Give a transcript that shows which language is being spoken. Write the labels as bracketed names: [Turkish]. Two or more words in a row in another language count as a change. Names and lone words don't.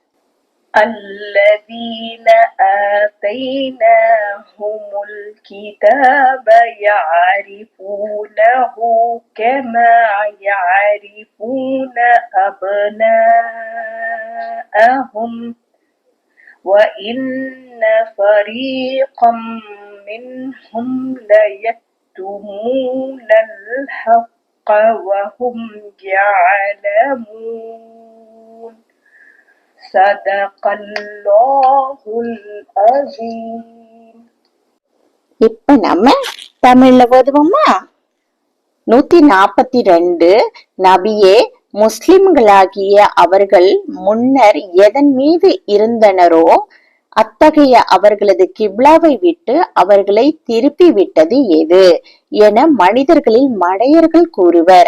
[Arabic] الذين آتيناهم الكتاب يعرفونه كما يعرفون أبناءهم وإن فريقا منهم ليكتمون الحق وهم يعلمون. صدق الله العظيم. [Tamil] இப்ப நம்ம தமிழ்ல ஓதுவோமா? 142. நபியே, முஸ்லிம்களாகிய அவர்கள் முன்னர் எதன் மீது இருந்தனரோ அத்தகைய அவர்களது கிப்லாவை விட்டு அவர்களை திருப்பி விட்டது எது என மனிதர்களில் மடையர்கள் கூறுவர்.